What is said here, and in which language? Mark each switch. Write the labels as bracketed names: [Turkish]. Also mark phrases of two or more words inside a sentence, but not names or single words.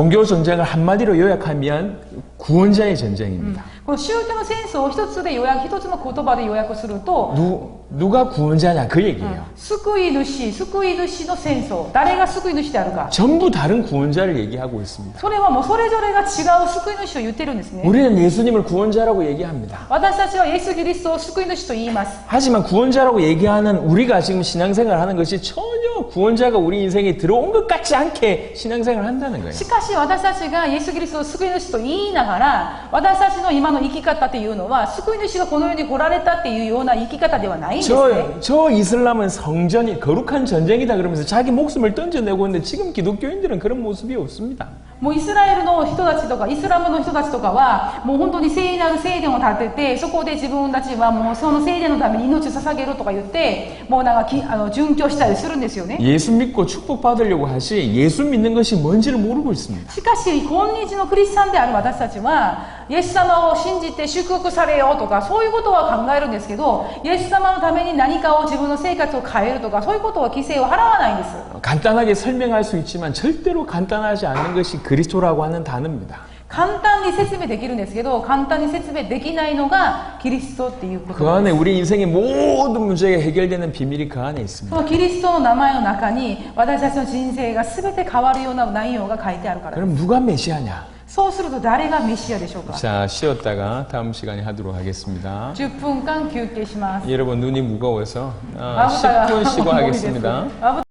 [Korean] 종교 전쟁을 한마디로 요약하면 구원자의 전쟁입니다. [Japanese] この宗教の戦争を一つの言葉で要約すると、 [Korean] 누가 구원자냐 그 얘기예요. [Japanese] 救い主の戦争、誰が救い主であるか。 [Korean] 전부 다른 구원자를 얘기하고 있습니다. [Japanese] それはもうそれぞれが違う救い主を言ってるんですね。 [Korean] 우리는 예수님을 구원자라고 얘기합니다. [Japanese] 私たちはイエス・キリストを救い主と言います。 [Korean] 하지만 구원자라고 얘기하는 우리가 지금 신앙생활을 하는 것이 전혀 구원자가 우리 인생에 들어온 것 같지 않게 신앙생활을 한다는 거예요. [Japanese] しかし私たちがイエス・キリストを救い主と言いながら、私たちの今の生き方っていうのは救い主がこの世に来られたっていうような生き方ではないんですね。 [Korean] 저 이슬람은 성전이 거룩한 전쟁이다 그러면서 자기 목숨을 던져내고 있는데 지금 기독교인들은 그런 모습이 없습니다. [Japanese] もうイスラエルの人たちとかイスラムの人たちとかはもう本当に聖なる聖殿を建てて、そこで自分たちはもうその聖殿のために命を捧げるとか言ってもうなんか殉教したりするんですよね。 [Korean] 예수 믿고 축복받으려고 하시 예수 믿는 것이 뭔지를 모르고 있습니다. [Japanese] しかし今日のクリスチャンである私たちはイエス様を信じて祝福されようとかそういうことは考えるんですけど、イエス様のために何かを自分の生活を変えるとかそういうことは規制を払わないんです。 [Korean] 간단하게 설명할 수 있지만 절대로 간단하지 않은 것이 그리스도라고 하는 단어입니다. [Japanese] 簡単に説明できるんですけど、簡単に説明できないのがキリストっていうこと [Korean] 그 [Japanese] です。 [Korean] 안에 우리 인생의 모든 문제가 해결되는 비밀이 그 안에 [Japanese] そ [Korean] 있습니다. [Japanese] のキリストの名前の中に私たちの人生が全て変わるような内容が書いてあるからです。 [Korean] 그럼 누가 메시아냐? [Japanese] そうすると誰がメシアでしょうか。 [Korean] 자, 쉬었다가 다음 시간에 하도록 하겠습니다. [Japanese] 10 分間休憩します。 [Korean] 여러분 눈이 무거워서 [Japanese] まぶたが [Korean] 10분 쉬고 [Japanese] 重いです。 [Korean] 하겠습니다. [Japanese] まぶ